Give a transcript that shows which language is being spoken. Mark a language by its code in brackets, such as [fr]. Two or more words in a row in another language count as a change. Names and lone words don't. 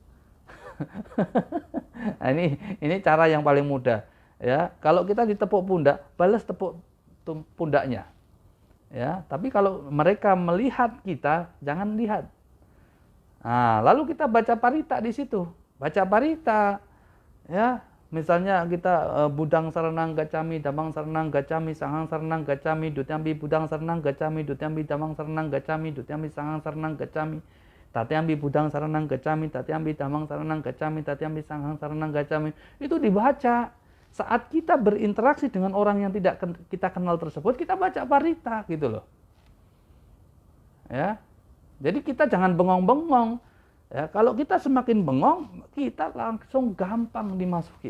[id] Nah, ini cara yang paling mudah ya. Kalau kita ditepuk pundak, balas tepuk pundaknya ya. Tapi kalau mereka melihat kita, jangan lihat. Nah, lalu kita baca parita di situ, baca parita ya. Misalnya kita [pi] budang saranang gacami, damang saranang gacami, sangang saranang gacami, dutyambi budang saranang gacami, dutyambi damang saranang gacami, dutyambi sangang saranang gacami, tatyambi budang saranang gacami, tatyambi damang saranang gacami, tatyambi sanghang saranang gacami. [id] Itu dibaca. Saat kita berinteraksi dengan orang yang tidak kita kenal tersebut, kita baca parita gitu loh. Ya. Jadi kita jangan bengong-bengong. Ya, kalau kita semakin bengong, kita langsung gampang dimasuki.